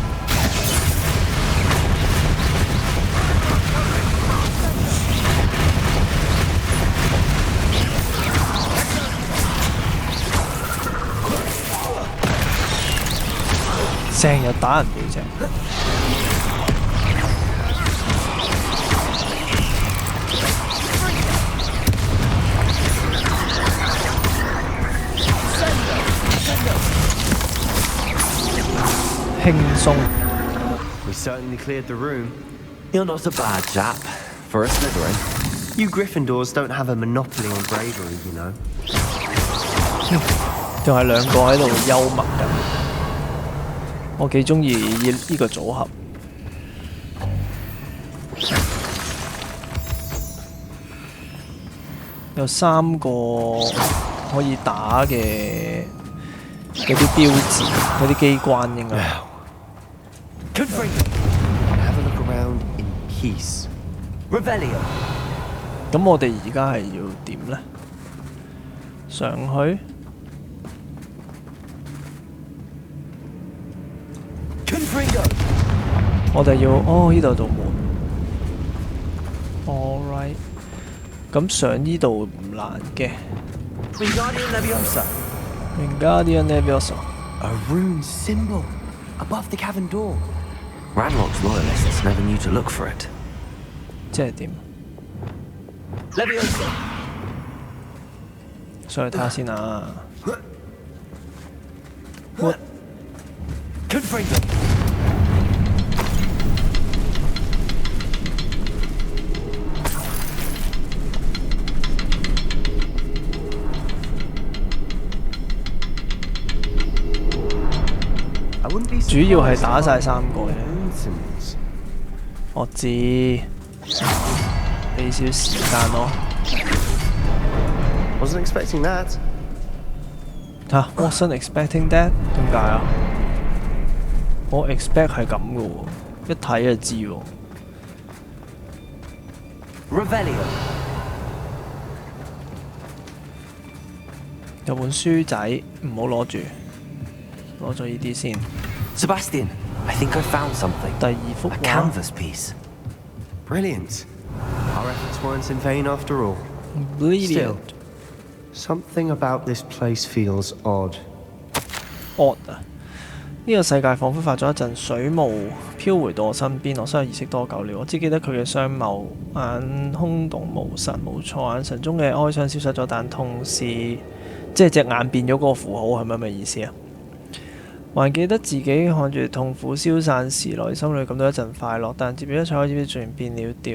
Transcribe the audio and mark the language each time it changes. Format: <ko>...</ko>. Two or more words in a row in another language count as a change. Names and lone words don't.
<yue>成日打人背脊。輕鬆。</yue> <en>We certainly cleared the room. You're not a bad chap for a Slytherin. You Gryffindors don't have a monopoly on bravery, you know.</en> <yue>仲係兩個喺度幽默緊，我幾中意呢個組合。有3個可以打嘅嗰啲標誌，嗰啲機關應該。</yue> <en>Have a look around in peace. Revelio.</en> <yue>咁我哋而家係要點呢？上去。我哋要呢度有道門。Alright， 咁上呢度唔難嘅。</yue> <en>Wingardium Leviosa. Wingardium Leviosa。 A rune symbol above the cavern door. Ranrock's loyalists never knew to look for it.</en> <yue>即係點？</yue> <en>Leviosa.</en> <yue>上去睇下先啊。</yue> <en>Confringo.</en> <yue>主要係打晒3個嘅。我知，俾少時間咯。</yue> <en>Wasn't expecting that. Wasn't expecting that？</en> <yue>點解啊？我 expect 係咁嘅喎，一睇就知喎。</yue> <en>Revelio.</en> <yue>有本書仔，唔好攞住，攞咗呢啲先。</yue> <en>Sebastian, I think I found something.</en> <yue>第2幅</yue> <en>A</en> <yue>畫。</yue> <en>canvas piece. Brilliant. Our efforts weren't in vain after all. Brilliant。 Something about this place feels odd.</en> <yue>odd 啊！呢個世界彷彿發咗一陣水霧飄回到我身邊，我失去意識多久了？我只記得佢嘅雙眸眼空洞無神，冇錯，眼神中嘅哀傷消失咗，但同時即係隻眼變咗嗰個符號，係咪咁嘅意思啊？還記得自己看住痛苦消散時，內心裏感到一陣快樂，但接住一切開始突然變了調。</yue>